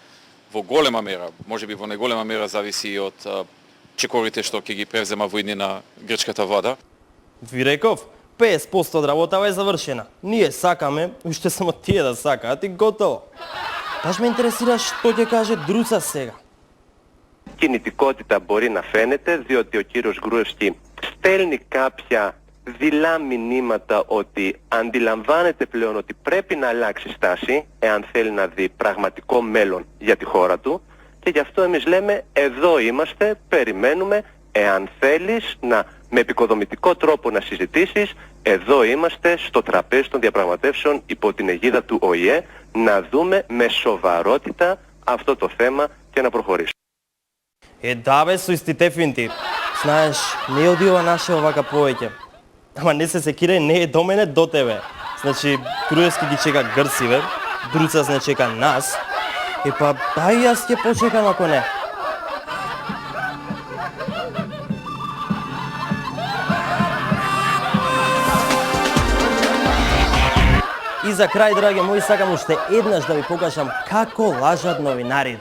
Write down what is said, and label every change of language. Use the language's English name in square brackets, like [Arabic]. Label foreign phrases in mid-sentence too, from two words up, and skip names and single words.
[Macedonian] Во голема мера, можеби во најголема мера зависи и од чекорите што ќе ги превзема во иднина грчката влада. Ви реков, 50% од работава е завршена. Ние сакаме, уште само тие да сакаат и готово. Баш ме интересира што ќе каже Друца сега. [Greek] Κινητικότητα μπορεί να φαίνεται, διότι ο κύριος Γκρούευσκι στέλνει κάποια δειλά μηνύματα ότι αντιλαμβάνεται πλέον ότι πρέπει να αλλάξει στάση εάν θέλει να δει πραγματικό μέλλον για τη χώρα του και γι' αυτό εμείς λέμε εδώ είμαστε, περιμένουμε, εάν θέλεις με επικοδομητικό τρόπο να συζητήσεις, εδώ είμαστε στο τραπέζι των διαπραγματεύσεων υπό την αιγίδα του ΟΗΕ να δούμε με σοβαρότητα αυτό το θέμα και να προχωρήσουμε. [Macedonian] Да бе, со исти дефинитив. Знаеш, не оди ова наше овака повеќе. Ама не се секирај, не е до мене, до тебе. Значи, Груевски ги чека грциве, Друцас не чека нас. Па, дај јас ќе почекам ако не. И за крај, драги мои, сакам уште еднаш да ви покажам како лажат новинарите.